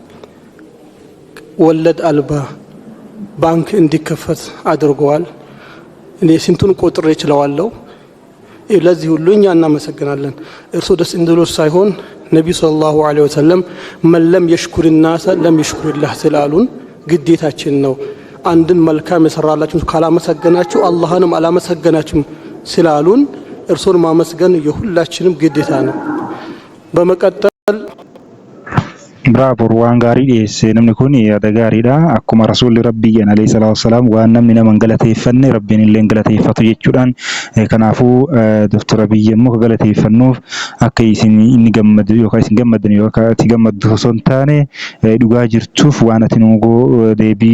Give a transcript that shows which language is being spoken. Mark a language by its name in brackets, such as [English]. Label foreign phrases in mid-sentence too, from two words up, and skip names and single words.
[Amharic] ወለድ አልባ ባንክ እንዲከፈት አድርገዋል። እኔ ስንቱን ቆጥሬ እችላለሁ። ለዚህ ሁሉ እኛ እናመሰግናለን። እርሱ ደስ እንዲሎት ሳይሆን ነብዩ [Arabic] صلى الله عليه وسلم من لم يشكر الناس لم يشكر الله [Amharic] ስላሉን ግዴታችን ነው። አንድን መልካም የሰራላችሁ ካላመሰገናችሁ አላህንም አላመሰገናችሁም ስላሉን እርሱን ማመስገን የሁላችንም ግዴታ ነው። በመቀጠል [Oromo] Bravo waan gaarii dhiyeesse namni kun yaada gaariidha akkuma rasuulli rabbii [Arabic] عليه الصلاة والسلام [Oromo] waan namni nama galateeffanne rabbiin illee galateeffatu jechuudhaan kanaafuu Dr. Abiy immoo galateeffannuuf akka isin inni gammadu yookaan isin gammadan yookaan ati gammaddu osoo hin taane dhugaa jirtuuf waan ati nugoo deebii